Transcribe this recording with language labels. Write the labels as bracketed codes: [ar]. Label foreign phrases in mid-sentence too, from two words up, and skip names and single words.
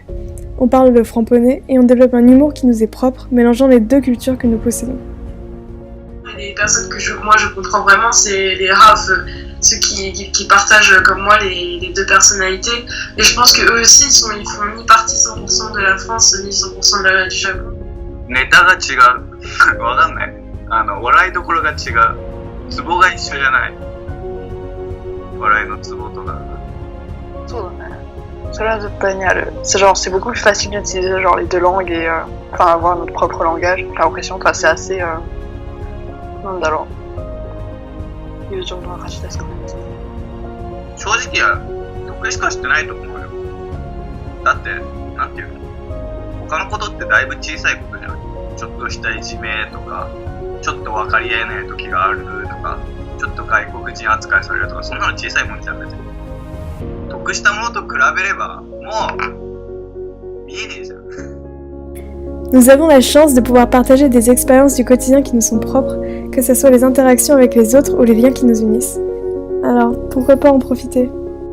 [fr] On parle le franponais et on développe un humour qui nous est propre, mélangeant les 2 cultures que nous possédons. Les personnes que je comprends vraiment, c'est les Hafe, ceux qui partagent comme moi les 2 personnalités. Et je pense qu'eux aussi, ils font ni partie 100% de la France, ni 100% du Japon. [ja] ネタが違う。わかんない。笑いどころが違う。ツボが一緒じゃない。笑いのツボとか。そうだね。それは絶対にある。 [fr] C'est genre, c'est beaucoup plus facile d'utiliser genre les 2 langues et avoir notre propre langage. J'ai l'impression que c'est assez [ja] なんだろう。友情の証ですかね。正直は得しかしてないと思うよ。だってなんていうの、他のことってだいぶ小さいことじゃない。ちょっとしたいじめとか、ちょっと分かり合えない時があるとか、ちょっと外国人扱いされるとか、そんなの小さいもんじゃん別に。得したものと比べればもう見えねえじゃん。 [fr] Nous avons la chance de pouvoir partager des expériences du quotidien qui nous sont propres, que ce soit les interactions avec les autres ou les liens qui nous unissent. Alors, pourquoi pas en profiter ?